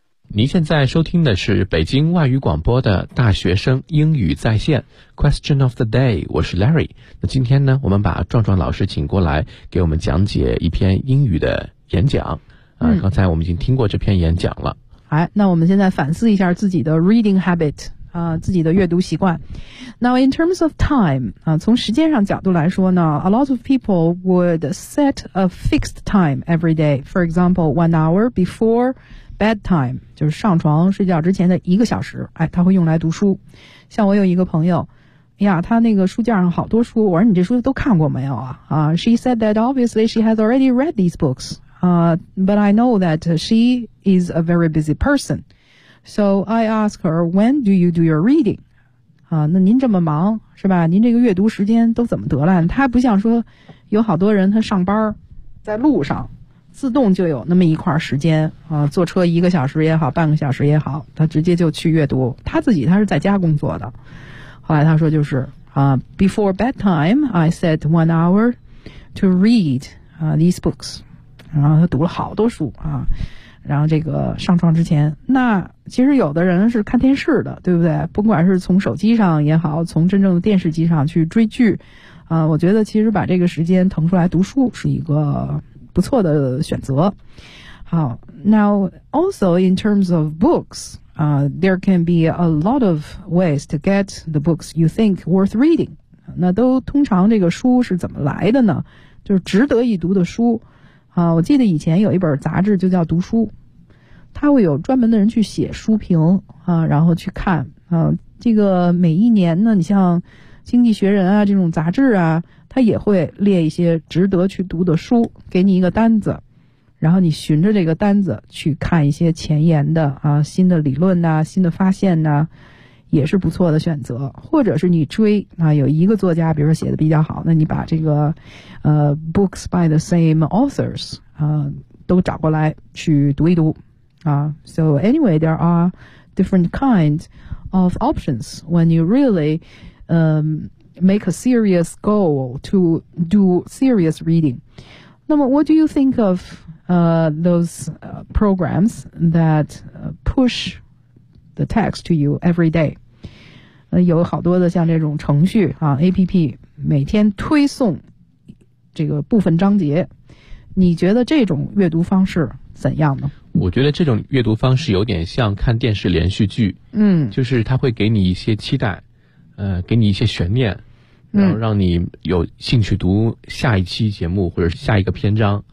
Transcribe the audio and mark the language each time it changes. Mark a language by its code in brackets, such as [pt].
[zh] 您现在收听的是北京外语广播的大学生英语在线 Question of the Day， 我是 Larry。那今天呢，我们把壮壮老师请过来给我们讲解一篇英语的演讲啊，刚才我们已经听过这篇演讲了。好，那我们现在反思一下自己的 [en] reading habit [zh] 自己的阅读习惯。 [en] Now in terms of time [zh] 从时间上角度来说呢， [en] A lot of people would set a fixed time every day. For example, 1 hour before bedtime [zh] 就是上床睡觉之前的一个小时，哎，他会用来读书。像我有一个朋友，哎呀，他那个书架上好多书，我说你这书都看过没有啊？ [en] She said that obviously she has already read these books. But I know that she is a very busy person. So I ask her, when do you do your reading? [zh] 那您这么忙是吧？您这个阅读时间都怎么得来？他不像说有好多人他上班在路上。自动就有那么一块时间啊，坐车一个小时也好，半个小时也好，他直接就去阅读。他自己他是在家工作的，后来他说就是 [en] before bedtime I set 1 hour to read these books， [zh] 然后他读了好多书啊，然后这个上床之前。那其实有的人是看电视的，对不对？不管是从手机上也好，从真正的电视机上去追剧啊，我觉得其实把这个时间腾出来读书是一个不错的选择。 [en] 好， now also in terms of books, there can be a lot of ways to get the books you think worth reading. [zh] 那都通常这个书是怎么来的呢？就是值得一读的书。我记得以前有一本杂志就叫《读书》，它会有专门的人去写书评然后去看这个每一年呢，你像《经济学人》啊这种杂志啊。他也会列一些值得去读的书，给你一个单子，然后你循着这个单子去看一些前沿的新的理论呐，新的发现呐，也是不错的选择。或者是你追有一个作家，比如说写的比较好，那你把这个 [en] books by the same authors [zh] 都找过来去读一读 [en] So anyway, there are different kinds of options when you really make a serious goal to do serious reading. 那么 what do you think of those programs that push the text to you every day? [zh] 有好多的像这种程序APP 每天推送这个部分章节，你觉得这种阅读方式怎样呢？我觉得这种阅读方式有点像看电视连续剧，就是它会给你一些期待给你一些悬念，然后让你有兴趣读下一期节目或者下一个篇章。